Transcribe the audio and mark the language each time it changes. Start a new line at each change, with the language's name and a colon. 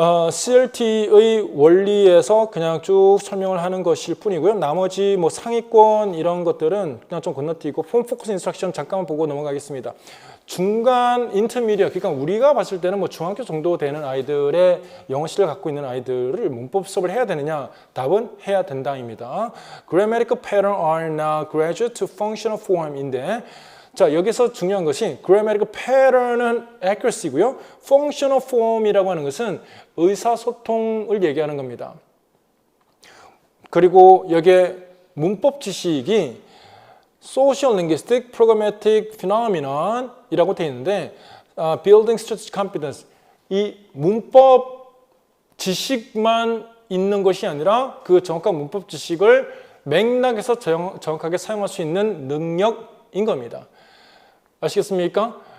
Korean: CLT의 원리에서 그냥 쭉 설명을 하는 것일 뿐이고요. 나머지 뭐 상위권 이런 것들은 그냥 좀 건너뛰고 폼 포커스 인스트럭션 잠깐만 보고 넘어가겠습니다. 중간 인터미디어, 그러니까 우리가 봤을 때는 뭐 중학교 정도 되는 아이들의 영어 실력을 갖고 있는 아이들을 문법 수업을 해야 되느냐? 답은 해야 된다입니다.
English: Grammatical pattern are now graduate to functional form인데
Korean: 자, 여기서 중요한 것이
English: grammatical pattern은 accuracy고요.
Korean: functional form이라고 하는 것은 의사소통을 얘기하는 겁니다. 그리고 여기에 문법 지식이 social linguistic programmatic phenomenon 이라고 되어 있는데 building strategic competence 이 문법 지식만 있는 것이 아니라 그 정확한 문법 지식을 맥락에서 정확하게 사용할 수 있는 능력인 겁니다. 아시겠습니까?